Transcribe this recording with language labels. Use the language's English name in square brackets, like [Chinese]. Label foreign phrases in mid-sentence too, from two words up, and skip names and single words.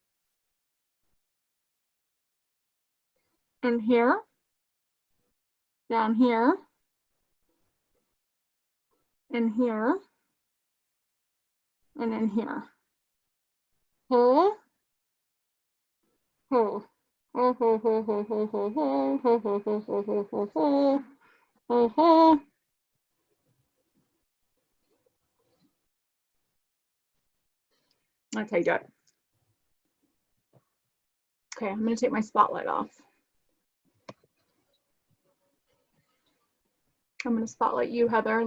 [English] And here. Down here. And here. And in here. Pull. Pull. Oh, ho, ho, ho, ho, ho, ho, ho, ho, ho, ho, ho, ho, ho, ho, ho. That's how you do it. Okay, I'm going to take my spotlight off. I'm going to spotlight you, Heather.